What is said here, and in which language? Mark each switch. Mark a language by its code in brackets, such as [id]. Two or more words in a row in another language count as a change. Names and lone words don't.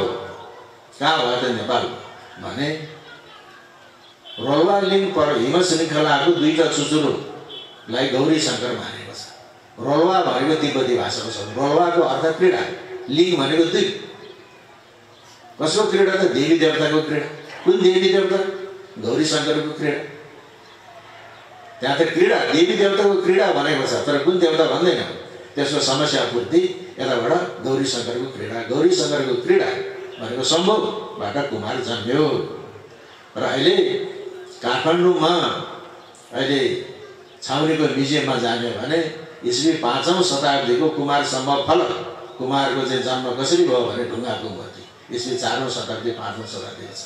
[ne] कहाँ भयो त नेपाल भने रोल्वा लिङ्ग पर हिम श्रृङ्खलाको दुईटा चुचुरोलाई गौरी शङ्कर मानेको छ। रोल्वा भनेको तिब्बती भाषाको शब्द। रोल्वाको अर्थ क्रीडा, लिङ्ग भनेको दुई। कसको क्रीडा त? देवी देवताको क्रीडा। कुन देवी देवता? गौरी शङ्करको क्रीडा। त्यहाँ त क्रीडा, देवी देवताको क्रीडा भनेको छ, तर कुन देवता भन्दैन। त्यसको समस्या पूर्ति यताबाट गौरी शङ्करको क्रीडा। गौरी शङ्करको क्रीडा भनेको सम्भवबाट कुमार जन्म्यो। र अहिले काठमाडौँमा अहिले छाउनीको म्युजियममा जाने भने इस्वी 5औं शताब्दीको कुमार सम्भव फलक, कुमारको चाहिँ जन्म कसरी भयो भने ढुङ्गाको मूर्ति इस्वी 4औं शताब्दी 5औं शताब्दीको छ।